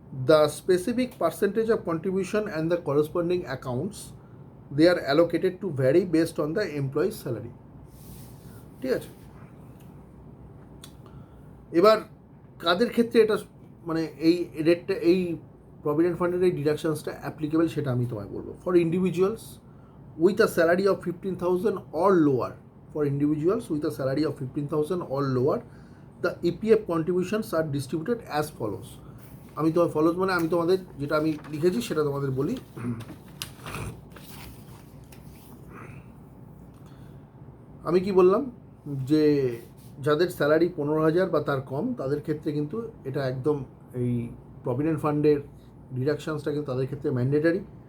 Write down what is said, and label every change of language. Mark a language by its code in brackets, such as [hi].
[en] The specific percentage of contribution and the corresponding accounts they are allocated to vary based on the employees salary. [bn] ঠিক আছে, এবার কাদের ক্ষেত্রে এটা মানে এই রেটটা, এই প্রভিডেন্ট ফান্ডের এই ডিডাকশনসটা অ্যাপ্লিকেবল সেটা আমি তোমায় বলবো। [en] For individuals with a salary of 15,000 or lower, for individuals with a salary of 15,000 or lower, the EPF contributions are distributed as follows. [bn] আমি তোমাদের যেটা আমি লিখেছি সেটা তোমাদের বলি। আমি কি বললাম, যে যাদের স্যালারি 15,000 বা তার কম, তাদের ক্ষেত্রে কিন্তু এটা একদম এই প্রভিডেন্ট ফান্ডের ডিডাকশানসটা কিন্তু তাদের ক্ষেত্রে ম্যান্ডেটারি।